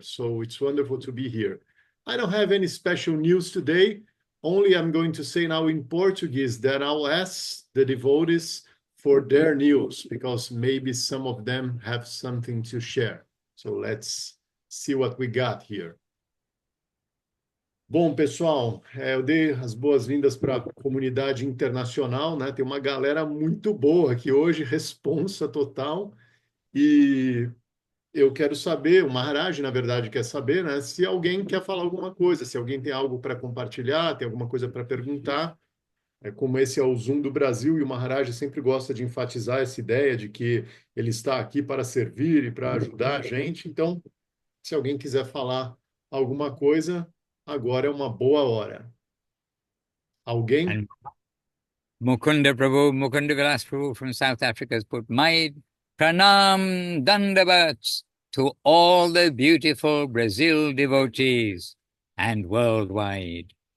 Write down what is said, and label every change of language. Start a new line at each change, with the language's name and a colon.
English: So it's wonderful to be here. I don't have any special news today. Only I'm going to say now in Portuguese that I'll ask the devotees for their news because maybe some of them have something to share. So let's see what we got here.
Portuguese: Bom, pessoal, eu dei as boas-vindas para a comunidade internacional, né? Tem uma galera muito boa aqui hoje, responsa total. E eu quero saber, o Maharaj, na verdade, quer saber, né? Se alguém quer falar alguma coisa, se alguém tem algo para compartilhar, tem alguma coisa para perguntar. Como esse é o Zoom do Brasil, e o Maharaj sempre gosta de enfatizar essa ideia de que ele está aqui para servir e para ajudar a gente. Então, se alguém quiser falar alguma coisa, agora é uma boa hora. Alguém?
English: And Mukunda Vilas Prabhu from South Africa has put, my pranam dandavats to all the beautiful Brazil devotees and worldwide.